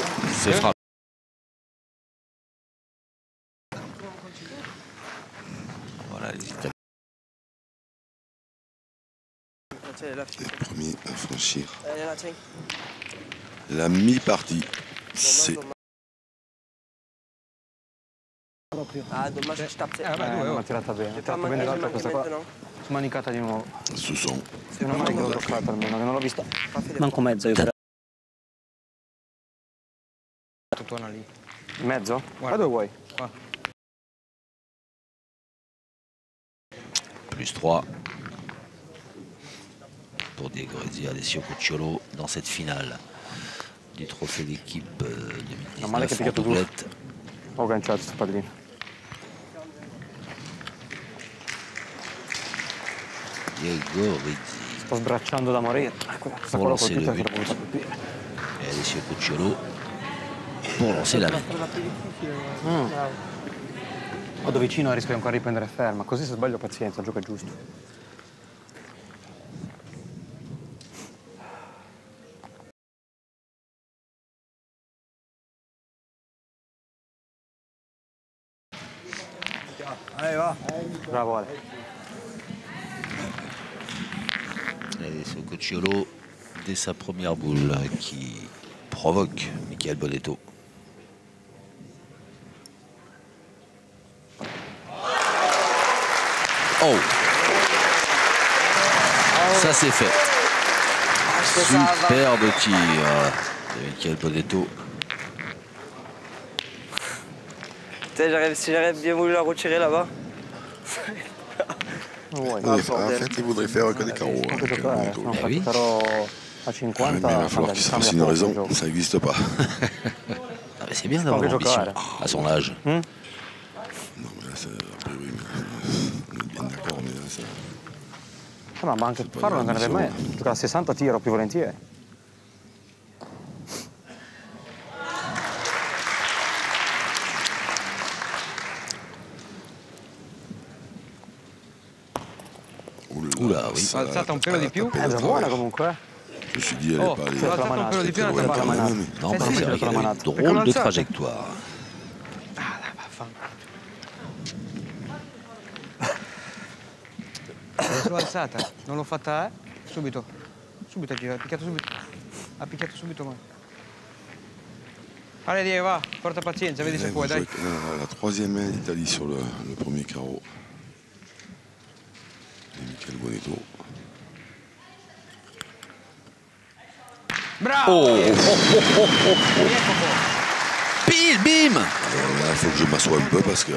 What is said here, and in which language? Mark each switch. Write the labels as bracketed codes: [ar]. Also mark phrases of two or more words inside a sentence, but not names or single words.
[fr] C'est frappé. Voilà les Italiens. Tiens, elle est là, Philippe. Les premiers à franchir Elle est là, tiens. la mi-partie. C'est Ah, dommage que je tape. Ah, bah, [it] Non, ma tirata bene. [fr] J'ai Ha pas [it] tirato bene l'altra, questa qua. [fr] maintenant. [it] Smanicata di nuovo. Sousson. Meno male che l'ho toccata almeno, che non l'ho vista. [fr] Pas fait les [it] Manco mezzo io. Tuttona lì. Mezzo? Guarda. Ma dove vuoi? Qua. [fr] Plus 3 pour Diego Rizzi et Alessio Cucciolo dans cette finale du trophée d'équipe [it] Non, male che [fr] 2019 en [it] picchiato [fr] doublette. [it] Ho agganciato sto pallino. Diego Rizzi Sto sbracciando da morire. Questa qua l'ho [fr] lancer [it] colpita [fr] le [it] che l'ho [fr] but. [it] voluta colpire. [fr] Et Alessio Cucciolo pour lancer la main. [it] Vado vicino e rischio ancora di riprendere ferma. Così se sbaglio pazienza, il gioco è giusto. Bravo Ale. [fr] Alessio Cucciolo dès sa première boule qui provoque Michael Bonetto. Oh, ça c'est fait. Superbe tir de Michael Bonetto. Si j'aurais bien voulu la retirer là-bas. [it] Non vuoi? [fr] En fait, il voudrait faire que des carreaux. [it] Non puoi giocare, se non [fr] Eh oui. [it] farò a Ah, [fr] 50. mais il va falloir qu'il se fasse une raison, ça n'existe pas. Ah, mais c'est bien d'avoir [it] Anche [fr] l'ambition [it] giocare. [fr] à son âge. Non, mais là, après, oui, mais on est bien d'accord, mais là, ça... [it] Ma anche [fr] pas [it] farlo non [fr] grave, [it] andrebbe mai. insomma. Giocare a 60 tiro più volentieri. [fr] Oula, oui. ça- [it] Alzata un pelo di più. [fr] tapé [it] È [fr] de [it] già buona [fr] travail. [it] comunque, eh. [fr] Je me suis dit, elle Oh, est pas allée. [it] l'ho alzata un pelo di più, Sì, un'altra però parte. la manata. [fr] mais- [it] Non, Eh [fr] mais [it] sì, [fr] c'est vrai [it] perché [fr] qu'elle a [it] la [fr] une [it] manata. [fr] drôle de [it] l'alzata. [fr] trajectoire. [it] Ah, dai, vaffanculo. L'ho alzata, non l'ho fatta, subito. Subito ha girato, ha picchiato subito. Ha picchiato subito male. Allez, Diego, va, porta pazienza, vedi se [fr] Vous [it] puoi, dai. [fr] jouez la troisième main d'Italie sur le premier carreau. Et Michael Bonetto. Bravo! Pile, bim! Alors là, il faut que je m'assoie un peu parce que,